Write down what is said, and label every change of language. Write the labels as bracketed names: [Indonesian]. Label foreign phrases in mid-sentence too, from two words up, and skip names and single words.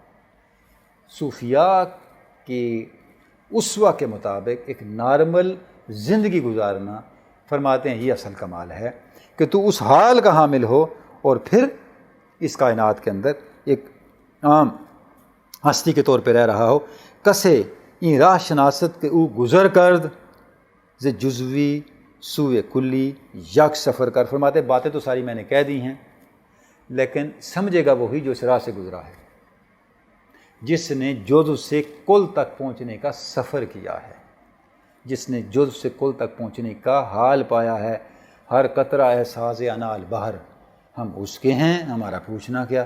[Urdu] صوفیاء کی اسوہ کے مطابق ایک نارمل زندگی گزارنا، فرماتے ہیں یہ اصل کمال ہے کہ تو اس حال کا حامل ہو اور پھر اس کائنات کے اندر ایک عام ہستی کے طور پہ رہ رہا ہو۔ [Persian] کسے این راہ شناست کے او گزر کرد ز جزوی سوئے کلی یک سفر کر۔ [Urdu] فرماتے باتیں تو ساری میں نے کہہ دی ہیں، لیکن سمجھے گا وہی جو اس راہ سے گزرا ہے، جس نے جزو سے کل تک پہنچنے کا سفر کیا ہے، جس نے جزو سے کل تک پہنچنے کا حال پایا ہے۔ ہر قطرہ احساس انال بہر، ہم اس کے ہیں، ہمارا پوچھنا کیا۔